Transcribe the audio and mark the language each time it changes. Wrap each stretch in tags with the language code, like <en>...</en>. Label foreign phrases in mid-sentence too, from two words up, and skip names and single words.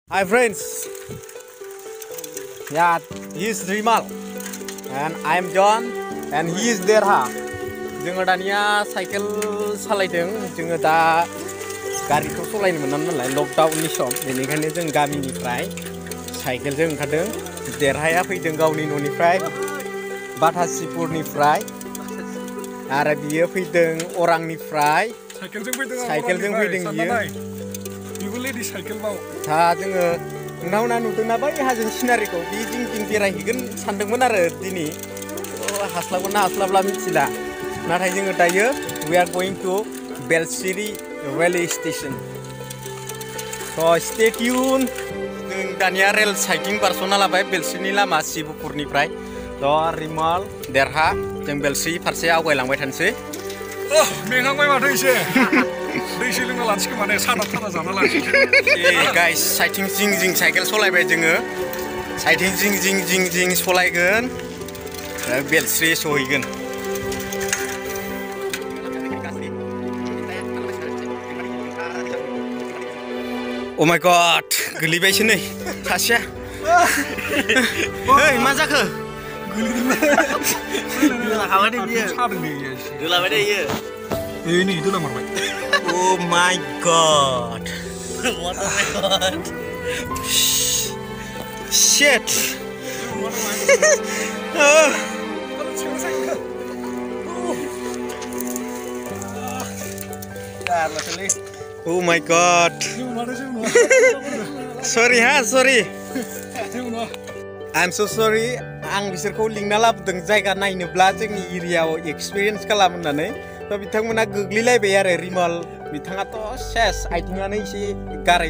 <en>Hi friends, yeah, he is Rimal and I am John and he is Derha.</en> <brx>जोङो दानिया साइकेल सालायदों जोङो दा गारिखौ सालायनो मोनामोन नालाय लकडाउननि सम बेनिखायनो जों गामिनिफ्राय साइकेलजों ओंखारदों देरहाया फैदों गावनि न'निफ्राय बाथासिपुरनिफ्राय आरो बियो फैदों अरांनिफ्राय साइकेलजों फैदों बियो दा जोङो नोंथांमोना नुदोंना बै हाजोनि सिनारिखौ बे जिं बेरायहैगोन सानदोंमोन आरो दिनै हास्लाबगोन ना हास्लाबला मिथिला नाथाय जोङो दायो</brx> <en>we are going to Belsiri railway station so stay tuned</en> <brx>जों दानिया रेल साइटिं बारस'ना लाबाय बेलसिरिनि लामा शिबपुरनिफ्राय थ' रिमाल देरहा जों बेलसिरि फारसे आवगायलांबाय थानोसै मेंहांबाय माथो एसे दैसो लोंना लानोसै खोमा ने साना थाना जाना लानोसै गाइस साइटिं जिं साइकेल सलायबाय जोङो साइटिं जिं सलायगोन बेलसिरि सहैगोन</brx> <en>Oh my god,</en> <brx>गोलैबायसो नै सासेया ओइ मा जाखो दोलाखाबाय दे बियो दोलाबाय दे इयो नै दोलामारबाय</brx> <en>Oh my god What oh my god Shit Oh my god Sorry sorry I'm so sorry आं</en> <brx>बिसोरखौ लिंना लाबोदों जायगा नायनोब्ला जोंनि एरियायाव एक्सपिरियेन्स खालाम होननानै थ' बिथांमोना गोग्लैलायबाय आरो रिमाल बिथाङाथ' सेस आथिङानो एसे गाराय</brx>